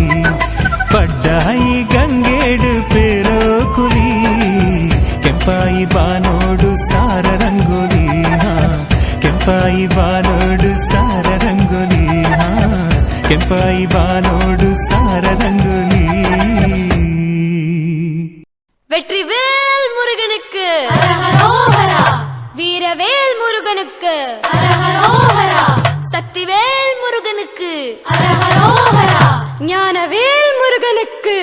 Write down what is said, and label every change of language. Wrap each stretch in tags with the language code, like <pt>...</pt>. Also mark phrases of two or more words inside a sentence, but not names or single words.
<tcy>ಪಡ್ಡಾಯಿ ಗಂಗೇಡು ಪೇರೋ ಕುಲಿ, ಕೆಂಪಾಯಿ ಬಾನೋಡು ಸಾರ ರಂಗೋಲಿ. ಕೆಂಪಾಯಿ ಬಾನೋಡು ಸಾರ ರಂಗೋಲಿ. ಕೆಂಪಾಯಿ ಬಾನೋಡು ಸಾರ ರಂಗೋಲಿ.</tcy> <ta>வீரவேல் முருகனுக்கு ஹரஹரோஹரா சக்திவேல் முருகனுக்கு ஹரஹரோஹரா ஞானவேல் முருகனுக்கு</ta>